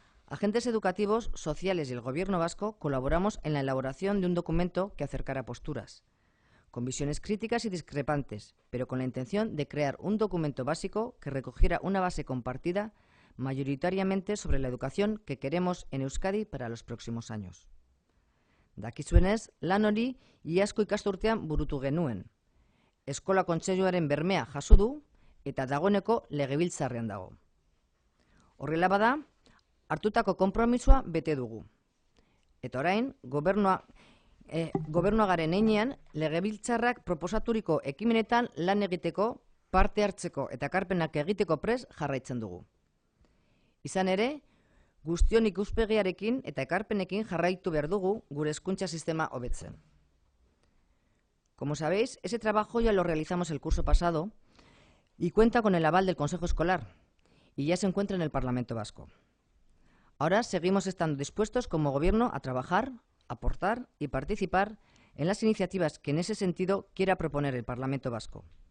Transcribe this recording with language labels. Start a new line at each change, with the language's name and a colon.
Spanish: agentes educativos, sociales y el Gobierno vasco colaboramos en la elaboración de un documento que acercara posturas, con visiones críticas y discrepantes, pero con la intención de crear un documento básico que recogiera una base compartida mayoritariamente sobre la educación que queremos en Euskadi para los próximos años.
Basque: Dakizuenez, lan hori iazko ikasturtean burutu genuen. Eskola Kontseiluaren bermea jaso du eta dagoeneko legebiltzarrean dago. Horrela bada, hartutako konpromisoa bete dugu. Eta orain, gobernuagaren heinean, legebiltzarrak proposaturiko ekimenetan lan egiteko, parte hartzeko eta ekarpenak egiteko prest jarraitzen dugu. Izan ere, guztion ikuspegiarekin eta ekarpenekin jarraitu behar dugu gure hezkuntza sistema hobetzen.
Spanish: Como sabéis, ese trabajo ya lo realizamos el curso pasado y cuenta con el aval del Consejo Escolar y ya se encuentra en el Parlamento Vasco. Ahora seguimos estando dispuestos como Gobierno a trabajar, aportar y participar en las iniciativas que en ese sentido quiera proponer el Parlamento Vasco.